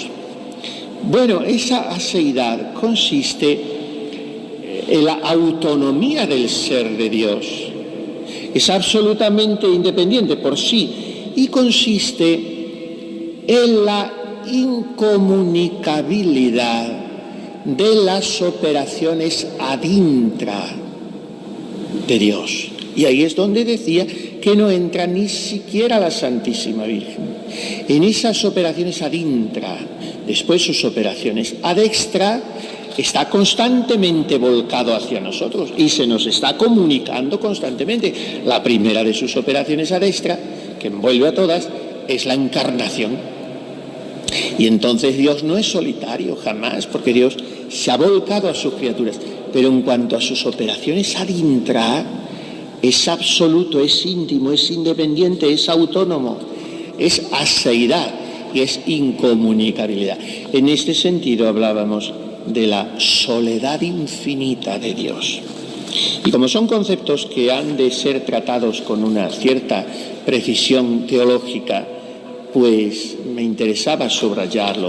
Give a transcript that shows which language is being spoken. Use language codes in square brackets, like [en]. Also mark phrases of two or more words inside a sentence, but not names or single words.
[es] Bueno, esa aseidad consiste en la autonomía del ser de Dios. Es absolutamente independiente por sí, y consiste en la incomunicabilidad de las operaciones [la] ad intra [es] de Dios. Y ahí es donde decía que no entra ni siquiera la Santísima Virgen en esas operaciones [la] ad intra. [es] Después sus operaciones [la] ad extra, [es] está constantemente volcado hacia nosotros y se nos está comunicando constantemente. La primera de sus operaciones [la] ad extra, [es] que envuelve a todas, es la encarnación. Y entonces Dios no es solitario jamás, porque Dios se ha volcado a sus criaturas. Pero en cuanto a sus operaciones [la] ad intra, [es] es absoluto, es íntimo, es independiente, es autónomo, es aseidad y es incomunicabilidad. En este sentido hablábamos de la soledad infinita de Dios. Y como son conceptos que han de ser tratados con una cierta precisión teológica, pues me interesaba subrayarlo.